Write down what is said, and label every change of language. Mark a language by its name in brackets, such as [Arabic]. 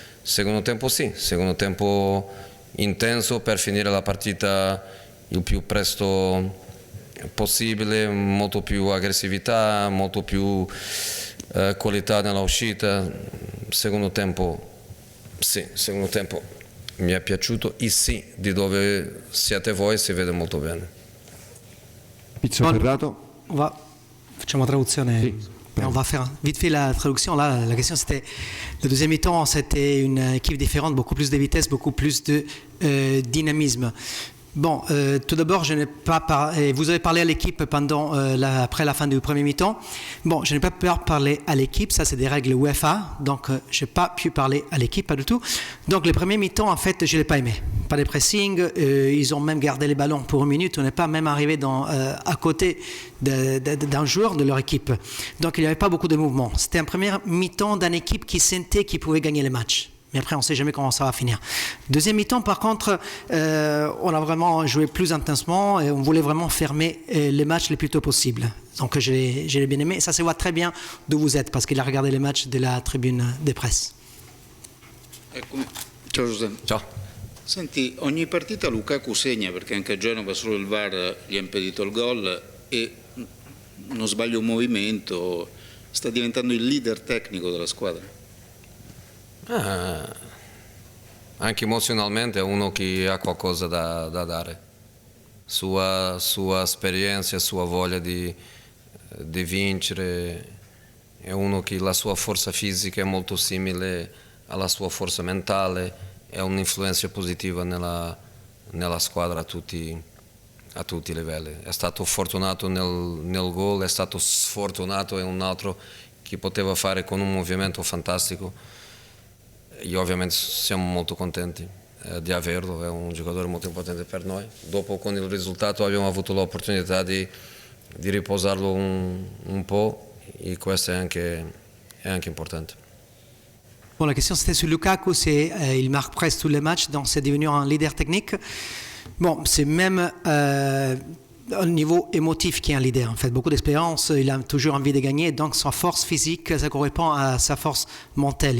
[Italian] Secondo tempo sì, secondo tempo intenso per finire la partita il più presto possibile, molto più aggressività, molto più qualità nella uscita. Secondo tempo sì, secondo tempo mi è piaciuto e sì, di dove siete voi si vede molto bene. Pizzo Ferrato. Facciamo traduzione. Sì. [French] On va faire vite fait la traduction. Là, la question c'était, le deuxième mi-temps, c'était une équipe différente, beaucoup plus de vitesse, beaucoup plus de dynamisme. Bon, tout d'abord, je n'ai pas vous avez parlé à l'équipe pendant après la fin du premier mi-temps. Bon, je n'ai pas pu parler à l'équipe, ça c'est des règles UEFA, donc je n'ai pas pu parler à l'équipe, pas du tout. Donc le premier mi-temps, en fait, je ne l'ai pas aimé. Pas de pressing, ils ont même gardé les ballons pour une minute, on n'est pas même arrivé à côté d'un joueur de leur équipe. Donc il n'y avait pas beaucoup de mouvements. C'était un premier mi-temps d'une équipe qui sentait qu'il pouvait gagner les matchs. Mais après, on ne sait jamais comment ça va finir. Deuxième mi-temps, par contre, on a vraiment joué plus intensement et on voulait vraiment fermer les matchs le plus tôt possible. Donc, je l'ai bien aimé. Ça se voit très bien d'où vous êtes, parce qu'il a regardé les matchs de la tribune des presse. [Italian] Ciao Giuseppe. Ciao. Senti, ogni partita Lukaku segna perché anche a Genova solo il VAR gli ha impedito il gol e non sbaglia un movimento, sta diventando il leader tecnico della squadra. Anche emozionalmente è uno che ha qualcosa da dare, sua esperienza, sua voglia di vincere, è uno che la sua forza fisica è molto simile alla sua forza mentale, è un'influenza positiva nella squadra a tutti i livelli. È stato fortunato nel gol, è stato sfortunato in un altro che poteva fare con un movimento fantastico. Io ovviamente siamo molto contenti di averlo, è un giocatore molto importante per noi. Dopo con il risultato abbiamo avuto l'opportunità di riposarlo un po' e questo è anche importante. [French] Bon, la question c'était sur Lukaku, il marque presque tous les matchs, donc c'est devenu un leader technique. Bon, c'est même au niveau émotif qui est un leader. En fait, beaucoup d'expérience, il a toujours envie de gagner, donc sa force physique, ça correspond à sa force mentale.